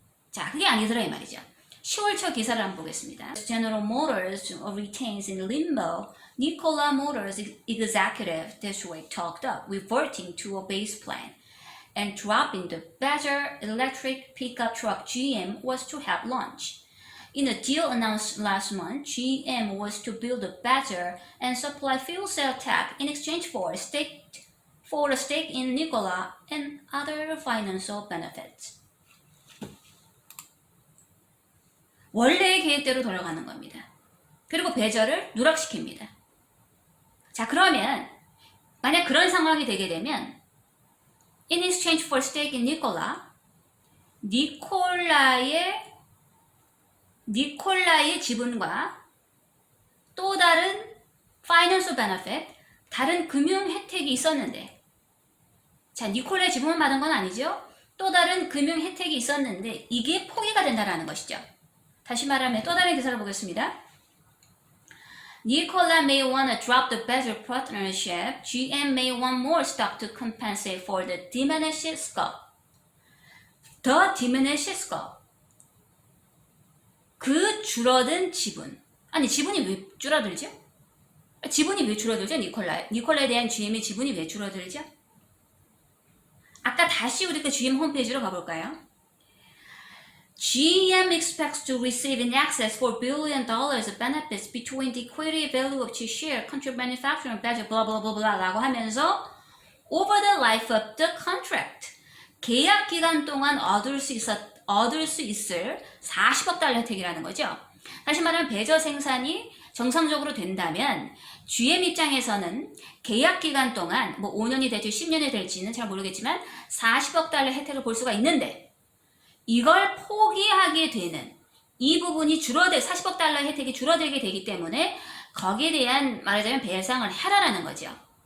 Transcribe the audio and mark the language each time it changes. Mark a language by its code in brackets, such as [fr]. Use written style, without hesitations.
[ko] 자, 그게 아니더라 이 말이죠. 10월 초 기사를 한번 보겠습니다. [en] General Motors retains in limbo Nikola Motors executive this week talked up reverting to a base plan and dropping the Badger electric pickup truck GM was to have launched. In a deal announced last month, GM was to build a Badger and supply fuel cell tech in exchange for a stake in Nikola and other financial benefits. [ko] 원래의 계획대로 돌아가는 겁니다. 그리고 배저를 누락시킵니다. 자, 그러면 만약 그런 상황이 되게 되면 [en] in exchange for stake in Nikola, [ko] 니콜라의 지분과 또 다른 [en] financial benefit, [ko] 다른 금융 혜택이 있었는데 자, 니콜라의 지분만 받은 건 아니죠. 또 다른 금융 혜택이 있었는데 이게 포기가 된다는 것이죠. 다시 말하면 또 다른 기사를 보겠습니다. [en] Nikola may want to drop the Badger partnership. GM may want more stock to compensate for the diminished scope. The diminished scope. [ko] 그 줄어든 지분. 아니, 지분이 왜 줄어들죠? 지분이 왜 줄어들죠? 니콜라에 대한 GM의 지분이 왜 줄어들죠? 아까 다시 우리 그 GM 홈페이지로 가볼까요? [en] GM expects to receive in excess $4 billion of benefits between the equity value of each share, contract manufacturing, Badger, blah blah blah blah [ko] 라고 하면서 [en] over the life of the contract [ko] 계약 기간 동안 얻을 수 있을 40억 달러 혜택이라는 거죠. 다시 말하면 배저 생산이 정상적으로 된다면 GM 입장에서는 계약 기간 동안 뭐 5년이 될지 10년이 될지는 잘 모르겠지만 40억 달러 혜택을 볼 수가 있는데 이걸 포기하게 되는 이 부분이 40억 달러 혜택이 줄어들게 되기 때문에 거기에 대한 말하자면 배상을 하라는 거죠.